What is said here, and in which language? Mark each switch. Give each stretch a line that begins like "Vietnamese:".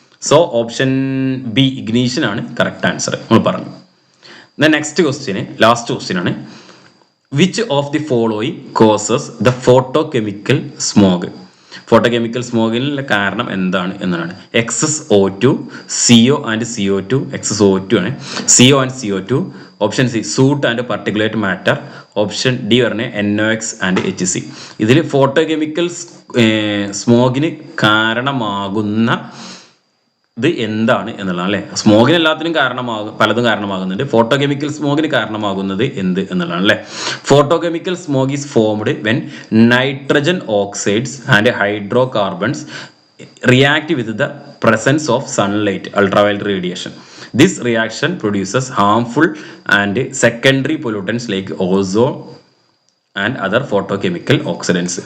Malayalam: So option B ignition ആണ് correct answer നമ്മൾ പറഞ്ഞു.
English: Next question last question ആണ്. Which of the following causes the photochemical smog?
Malayalam: Photochemical സ്മോഗിനുള്ള കാരണം എന്താണ് എന്നാണ്?
English: Excess O2, CO and CO2. Excess O2 ആണ്. CO and CO2. Option C soot and particulate matter. Option D പറഞ്ഞ NOx and HC.
Malayalam: ഇതിൽ photochemical സ്മോഗിന് കാരണമാകുന്ന ഇത് എന്താണ് എന്നുള്ളതാണ് അല്ലേ. സ്മോഗിന് എല്ലാത്തിനും പലതും കാരണമാകുന്നുണ്ട്. ഫോട്ടോകെമിക്കൽ സ്മോഗിന് കാരണമാകുന്നത് എന്ത് എന്നുള്ളതാണ് അല്ലേ.
English: Photochemical smog is formed when nitrogen oxides and hydrocarbons react with the presence of sunlight, ultraviolet radiation. This reaction produces harmful and secondary pollutants like ozone and other photochemical oxidants.